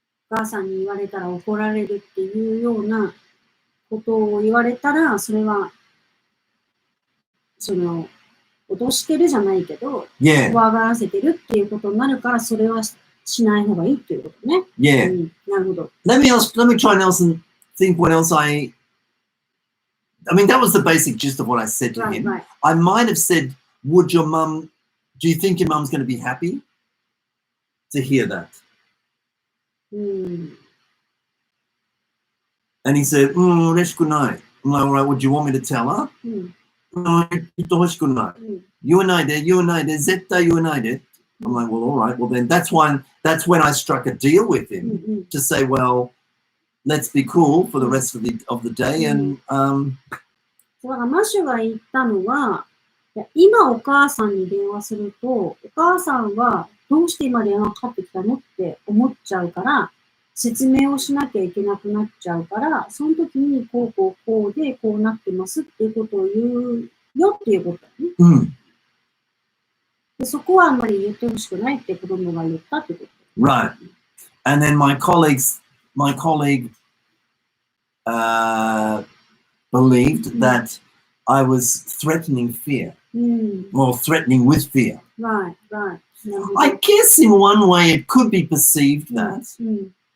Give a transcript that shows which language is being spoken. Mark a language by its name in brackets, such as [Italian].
[Japanese] お母さんに言われたら怒られるっていうようなことを言われたら、それは脅してるじゃないけど、怖がらせてるっていうことになるから、それはしない方がいいっていうことね。 [English] Yeah. [Japanese] なるほど。 [English] Let me try and think what else I I mean, that was the basic gist of what I said to him. Right. I might have said, do you think your mum's going to be happy to hear that? And he said, [Japanese] 嬉しくない. [English] I'm like, all right, would you want me to tell her? [Japanese] 言ってほしくない. 言わないで、絶対言わないで. [English] I'm like, well, all right. Well, then that's when I struck a deal with him to say, well, let's be cool for the rest of the day. And [Japanese] マシュが言ったのは、今お母さんに電話すると、お母さんはどうして今電話かかってきたのって思っちゃうから、説明をしなきゃいけなくなっちゃうから、その時にこうでこうなってますっていうことを言うよっていうことだね。でそこはあんまり言ってほしくないって子供が言ったってこと。 [English] Right. And then my colleague believed that I was threatening fear, or threatening with fear. Right. I guess in one way it could be perceived that.